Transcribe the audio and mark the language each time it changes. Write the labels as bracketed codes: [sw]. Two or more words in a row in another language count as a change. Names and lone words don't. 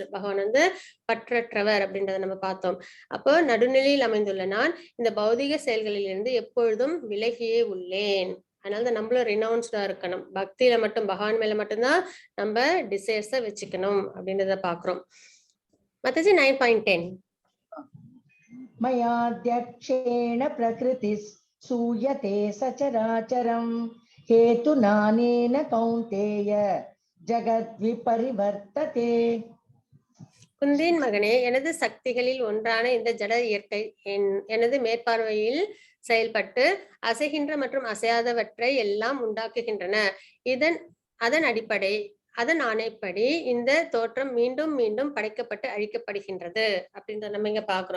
[ta] பகவான் வந்து பற்றற்றவர் அப்படின்றத நம்ம பார்த்தோம். அப்போ நடுநிலையில் அமைந்துள்ள நான் இந்த பௌதிக செயல்களில் இருந்து எப்பொழுதும் விலகியே உள்ளேன். அதனால நம்மளும் ரினவுன்ஸ்டா இருக்கணும். பக்தியில மட்டும் பகவான் மேல மட்டும்தான் நம்ம டிசைர்ஸ வச்சுக்கணும் அப்படின்றத பாக்குறோம். மத்தஜி 9.10. [sa] मयाध्यक्षेण प्रकृतिः सूयते सचराचरं हेतुनानेन कौन्तेय जगद्विपरिवर्तते. [ta] குந்தின் மகனே, எனது சக்திகளில் ஒன்றான இந்த ஜட இயற்கை எனது மேற்பார்வையில் செயல்பட்டு அசைகின்ற மற்றும் அசையாதவற்றை எல்லாம் உண்டாக்குகின்றன. அதன் ஆணைப்படி இந்த தோற்றம் மீண்டும் மீண்டும் படைக்கப்பட்டு அழிக்கப்படுகின்றது அப்படின்றத நம்ம இங்க பாக்குறோம்.